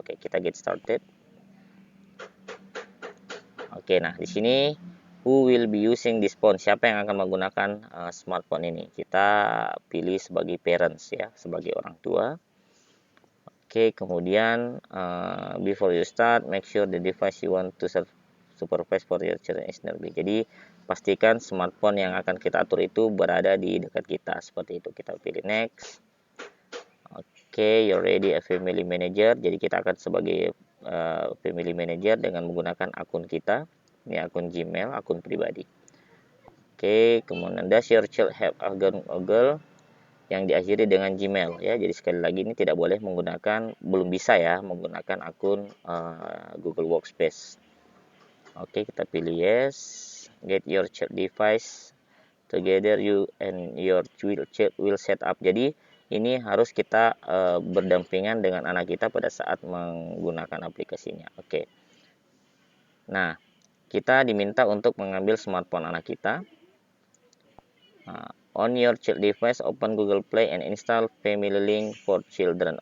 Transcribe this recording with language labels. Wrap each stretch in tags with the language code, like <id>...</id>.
<id>Oke, kita get started. Oke, nah di sini who will be using this phone, siapa yang akan menggunakan smartphone ini. Kita pilih sebagai parents, ya, sebagai orang tua.</id> <en>Oke, kemudian before you start, make sure the device you want to supervise for your children is nearby.</en> <id>Jadi pastikan smartphone yang akan kita atur itu berada di dekat kita, seperti itu. Kita pilih next.</id> <en>Oke, you're ready a family manager.</en> <id>Jadi kita akan sebagai family manager dengan menggunakan akun kita. Ini akun Gmail, akun pribadi. Oke, kemudian does your child have a Google yang diakhiri dengan Gmail, ya. Jadi sekali lagi ini tidak boleh menggunakan, belum bisa ya menggunakan akun Google Workspace. Oke, kita pilih yes.</id> <en>Get your child device together, you and your child will set up.</en> <id>Jadi ini harus kita berdampingan dengan anak kita pada saat menggunakan aplikasinya. Oke. Nah, kita diminta untuk mengambil smartphone anak kita.</id> <en>On your child device, open Google Play and install Family Link for Children.</en>